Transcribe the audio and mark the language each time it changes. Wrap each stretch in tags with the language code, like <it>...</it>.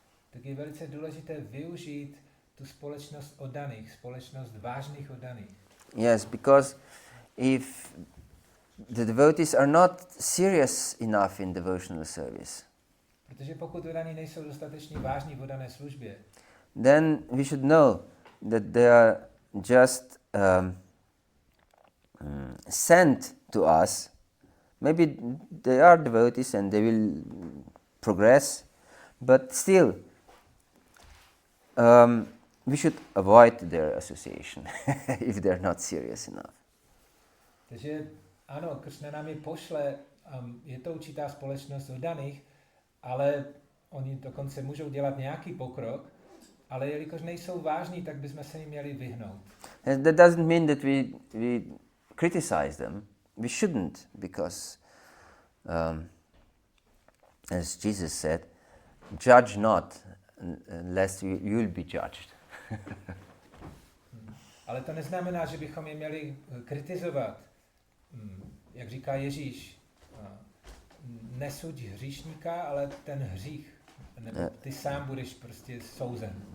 <cs>Tak je velice důležité využít tu společnost oddaných, společnost vážných oddaných.</cs> <en>Yes, because if the devotees are not serious enough in devotional service,</en> <cs>Protože pokud oddaní nejsou dostatečně vážní v oddané službě,</cs> <en>then we should know that they are just sent to us. Maybe they are devotees and they will progress, but still we should avoid their association if they are not serious enough.</en> <cs>takže ano, Krišna nám je pošle, je to určitá společnost oddaných, ale oni dokonce můžou dělat nějaký pokrok, ale jelikož nejsou vážní, tak bychom se jim měli vyhnout.</cs> <en>And that doesn't mean that we criticize them. We shouldn't, because as Jesus said, judge not, lest you will be judged.</en> <cs>Ale to neznamená, že bychom je měli kritizovat. Jak říká Ježíš, nesuď hříšníka, ale ten hřích. Nebo ty sám budeš prostě souzen.</cs>